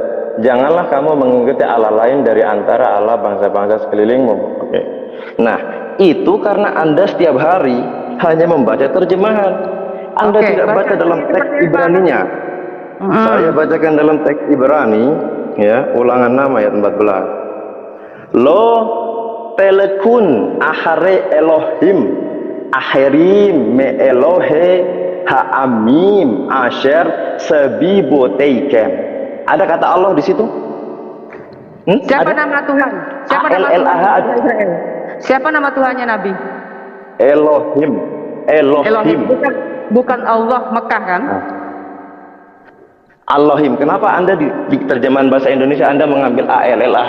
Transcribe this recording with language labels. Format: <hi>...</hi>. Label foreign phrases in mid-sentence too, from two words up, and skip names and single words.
<id>Janganlah kamu mengikuti Allah lain dari antara Allah bangsa-bangsa sekelilingmu. Oke. Nah, itu karena Anda setiap hari hanya membaca terjemahan. Anda tidak baca dalam teks Ibraninya. Saya bacakan dalam teks Ibrani, ya, Ulangan 6 ayat 14.</id> <he>לא תלכון אחרי אלהים אחרים מ אלהי העמים אשר סביבותיכם.</he> <id>Ada kata Allah di situ? Siapa nama Tuhan? Siapa nama Tuhan Israel? Siapa nama Tuhannya Nabi? Elohim. Elohim. Bukan Allah Mekah kan? Allahim. Kenapa Anda di terjemahan bahasa Indonesia Anda mengambil ALLAH?</id>